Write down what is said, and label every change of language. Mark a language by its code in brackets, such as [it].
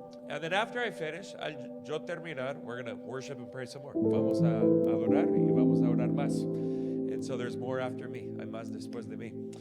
[en] And then after I finish, [es] yo terminar, [en] we're going to worship and pray some more. [es] Vamos a adorar y vamos a orar más. [en] And so there's more after me. [es] Hay más después de mí.